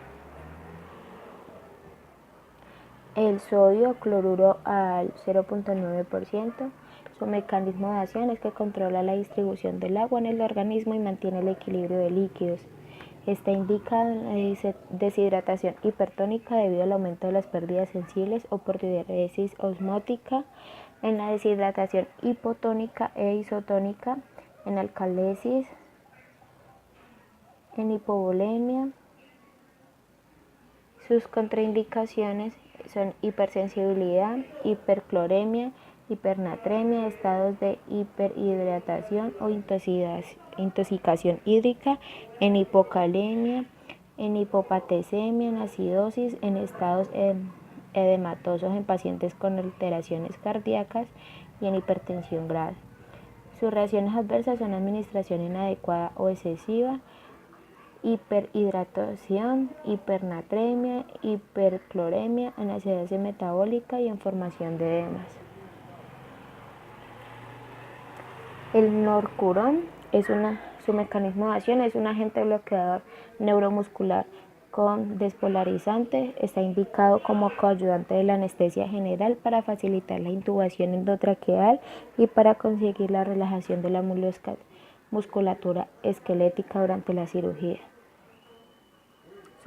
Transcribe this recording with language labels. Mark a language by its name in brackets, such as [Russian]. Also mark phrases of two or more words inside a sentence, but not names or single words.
[Spanish] El sodio cloruro al 0.9%, su mecanismo de acción es que controla la distribución del agua en el organismo y mantiene el equilibrio de líquidos. Está indicado en la deshidratación hipertónica debido al aumento de las pérdidas sensibles o por diuresis osmótica, en la deshidratación hipotónica e isotónica, en alcalesis, en hipovolemia. Sus contraindicaciones son hipersensibilidad, hipercloremia, hipernatremia, estados de hiperhidratación o intoxicación hídrica, en hipocalemia, en hipopatesemia, en acidosis, en estados edematosos en pacientes con alteraciones cardíacas y en hipertensión grave. Sus reacciones adversas son administración inadecuada o excesiva, hiperhidratación, hipernatremia, hipercloremia, en acidosis metabólica y en formación de edemas. El norcurón su mecanismo de acción es un agente bloqueador neuromuscular con despolarizante. Está indicado como coayudante de la anestesia general para facilitar la intubación endotraqueal y para conseguir la relajación de la musculatura esquelética durante la cirugía.